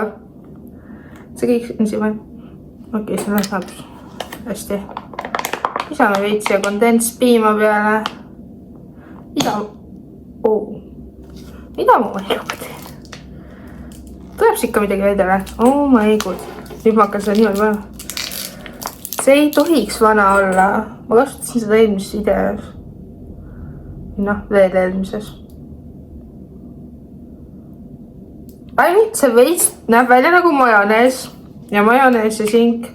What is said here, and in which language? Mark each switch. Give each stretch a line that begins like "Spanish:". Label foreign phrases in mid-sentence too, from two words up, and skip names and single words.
Estonian: See kõik on siin. Okei, see läheb hästi. Lisame veits ja kondenspiima peale. Mida ma eluga teen? Tuleb ikka midagi vedele.
English: Oh my god.
Estonian: Nüüd ma hakkan seda niimoodi panema. See ei tohiks vana olla. Ma kasutasin seda eelmises videos. Veel eelmises. See veits näeb välja nagu majonees. Ja majonees ja sink.